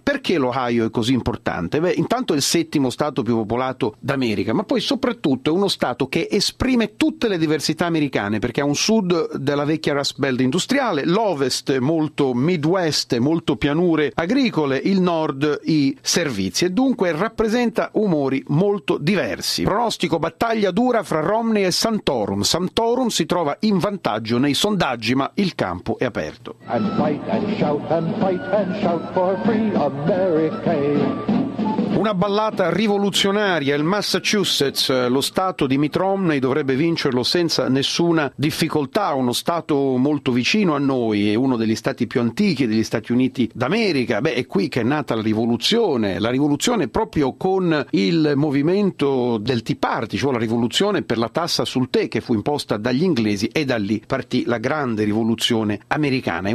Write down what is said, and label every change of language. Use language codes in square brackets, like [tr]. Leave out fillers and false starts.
[it] Perché l'Ohio è così importante? Beh, intanto è il settimo stato più popolato d'America, ma poi soprattutto è uno stato che esprime tutte le diversità americane, perché ha un sud della vecchia Rust Belt industriale, l'ovest molto Midwest, molto pianure agricole, il nord i servizi, e dunque rappresenta umori molto diversi. Pronostico: battaglia dura fra Romney e Santorum. Santorum si trova in vantaggio nei sondaggi, ma il campo è aperto. [en] And fight and shout and fight and shout for free America. [it] Una ballata rivoluzionaria. Il Massachusetts, lo stato di Mitt Romney, dovrebbe vincerlo senza nessuna difficoltà, uno stato molto vicino a noi, è uno degli stati più antichi degli Stati Uniti d'America. Beh, è qui che è nata la rivoluzione proprio con il movimento del Tea Party, cioè la rivoluzione per la tassa sul tè che fu imposta dagli inglesi, e da lì partì la grande rivoluzione americana.